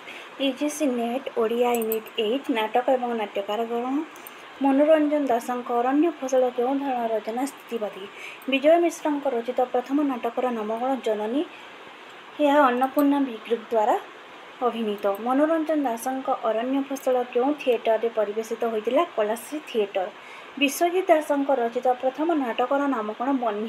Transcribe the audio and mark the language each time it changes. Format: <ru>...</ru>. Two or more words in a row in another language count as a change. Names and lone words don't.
<or>ୟୁଜିସି ନେଟ ଓଡ଼ିଆ ୟୁନିଟ 8 ନାଟକ ଏବଂ ନାଟ୍ୟକାର ଗଣ ମନୋରଞ୍ଜନ दासଙ୍କ ଅରଣ୍ୟ ଫସଲ କେଉଁ ଧରଣ ରଚନା ସ୍ଥିତିବାଦୀ। ବିଜୟ ମିଶ୍ରଙ୍କ ରଚିତ ପ୍ରଥମ ନାଟକର ନାମଗଣ ଜନନୀ। ଏହା ଅନ୍ନପୂର୍ଣ୍ଣା ଭି ଗ୍ରୁପ ଦ୍ୱାରା ଅଭିନୀତ। ମନୋରଞ୍ଜନ ଦାସଙ୍କ ଅରଣ୍ୟ ଫସଲ କେଉଁ ଥିଏଟରରେ ପରିବେଷିତ ହୋଇଥିଲା? କଳାଶ୍ରୀ ଥିଏଟର। ବିଶ୍ୱଜିତ ଦାସଙ୍କ ରଚିତ ପ୍ରଥମ ନାଟକର ନାମଗଣ ବହ୍ନି।</or>